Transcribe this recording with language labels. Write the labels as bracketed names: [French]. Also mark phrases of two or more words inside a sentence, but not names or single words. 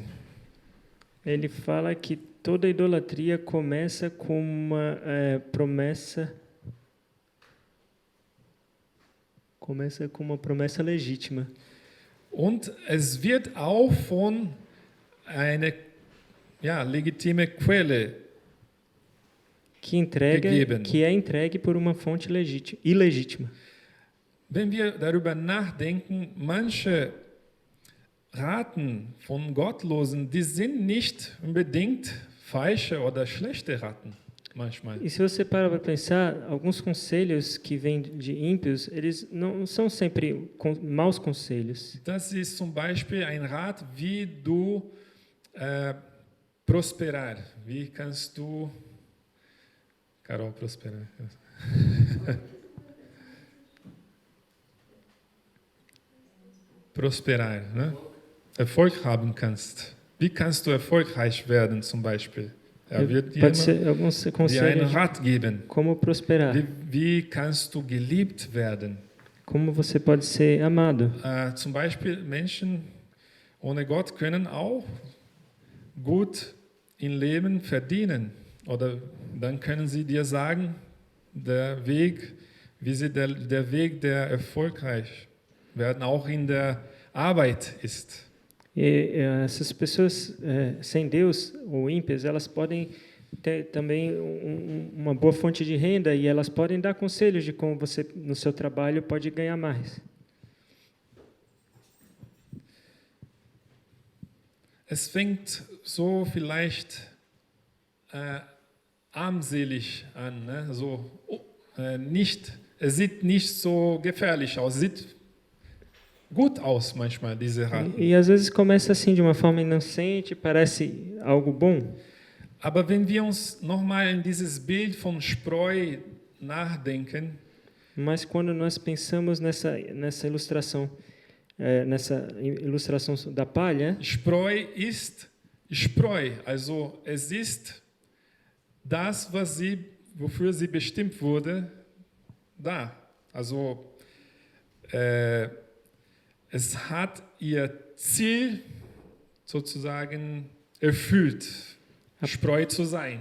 [Portuguese] Ele fala que toda idolatria começa com uma promessa. Começa com uma promessa legítima. [German] Und es wird auch von einer legitime Quelle gegeben. [Portuguese] Que é entregue por uma fonte ilegítima. [German] Wenn wir darüber nachdenken, manche Raten von Gottlosen, die sind nicht unbedingt falsche oder schlechte Raten manchmal. [Portuguese] E se você para pensar, alguns conselhos que vêm de ímpios, eles não são sempre maus conselhos. [German] Das ist zum Beispiel ein Rat, wie du prosperar. Wie kannst du, [Portuguese] Carol, prosperar? prosperar, [German] ne? Erfolg haben kannst. Wie kannst du erfolgreich werden zum Beispiel? Er wird dir [Portuguese] Pode ser alguns [German] dir einen [Portuguese] conselhos de [German] Rat geben. [Portuguese] como prosperar, [German] Wie kannst du geliebt werden? [Portuguese] como você pode ser amado. [German] Zum Beispiel Menschen ohne Gott können auch gut im Leben verdienen. Oder dann können sie dir sagen, der Weg, der Weg, der erfolgreich werden, auch in der Arbeit ist. [Portuguese] E essas pessoas sem Deus ou ímpias, elas podem ter também uma boa fonte de renda e elas podem dar conselhos de como você no seu trabalho pode ganhar mais. [German] Es fängt so vielleicht armselig an, ne? So, es sieht nicht so gefährlich aus, sieht gut aus manchmal, diese Raten. [Portuguese] E às vezes começa assim de uma forma inocente, parece algo bom, [German] Aber wenn wir uns nochmal in dieses Bild von Spreu nachdenken, [Portuguese] mas quando nós pensamos nessa ilustração da palha, [German] Spreu ist Spreu, also es ist das, wofür sie bestimmt wurde, da. Also es hat ihr Ziel sozusagen erfüllt, Spreu zu sein.